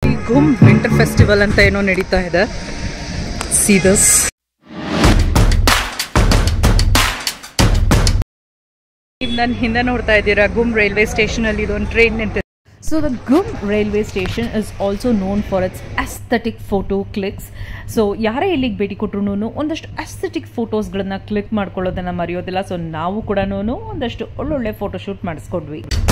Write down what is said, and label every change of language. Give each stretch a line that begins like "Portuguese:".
Kannada: ಗುಮ್ winter festival ಅಂತ ಏನೋ ನಡೀತಾ ಇದೆ.
English: See this.
Kannada: ನನ್ನ ಹಿಂದೆ ನೋಡ್ತಾ ಇದ್ದೀರಾ ಗುಮ್ ರೈಲ್ವೆ ಸ್ಟೇಷನ್ ಅಲ್ಲಿ ಇದೊಂದು ಟ್ರೈನ್ ನಿಂತಿದೆ.
English: So the Gum railway station is also known for its aesthetic photo clicks.
Kannada: So ಯಾರೇ ಇಲ್ಲಿಗೆ ಭೇಟಿ ಕೊಟ್ಟರು ಒಂದಷ್ಟು ಅಸ್ಥೆಟಿಕ್ ಫೋಟೋಸ್ಗಳನ್ನ ಕ್ಲಿಕ್ ಮಾಡ್ಕೊಳ್ಳೋದನ್ನ ಮರೆಯೋದಿಲ್ಲ. ಸೊ ನಾವು ಕೂಡ ಒಂದಷ್ಟು ಒಳ್ಳೊಳ್ಳೆ ಫೋಟೋಶೂಟ್ ಮಾಡಿಸ್ಕೊಂಡ್ವಿ.